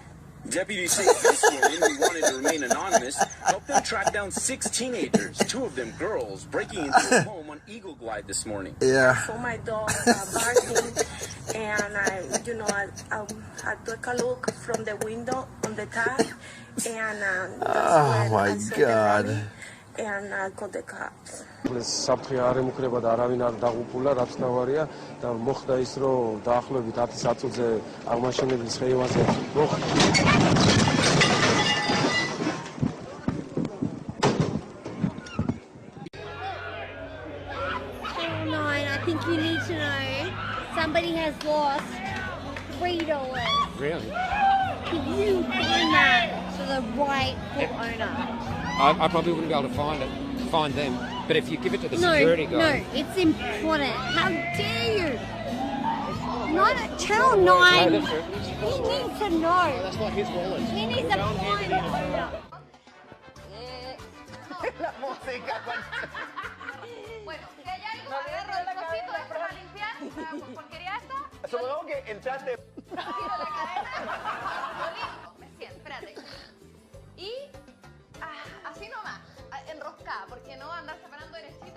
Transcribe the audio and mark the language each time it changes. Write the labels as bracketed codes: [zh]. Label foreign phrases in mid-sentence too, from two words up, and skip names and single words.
[en] Deputies say this woman, who wanted to remain anonymous, helped them track down 6 teenagers, 2 of them girls, breaking into a home on Eagle Glide this morning. Yeah. I saw my dog barking, and I took a look from the window on the top, and Oh my God. and I called the cops. [ka] საფრთხე არ ემუქრება და არავინ არ დაღუპულა, რაც ნავარია და მოხდა ის, რომ დაახლოებით 10 საათზე აღმაშენებლის ხეივანზე [en] I think you need to know somebody has lost $3. Really? Can you find that to the rightful owner? I probably wouldn't be able to find them. But if you give it to the security guy... No, it's important. How dare you? Not Channel 9. No, that's true. He needs to know. That's not his wallet. He needs to find the owner. [es] La música. Bueno, si hay algo, agarro el cosito de para limpiar la porquería esta. Supongamos que entraste. Tiro la cadena. Lo limpio. Me siento, espérate. Y así nomás, enroscada, porque no andar separando derechita.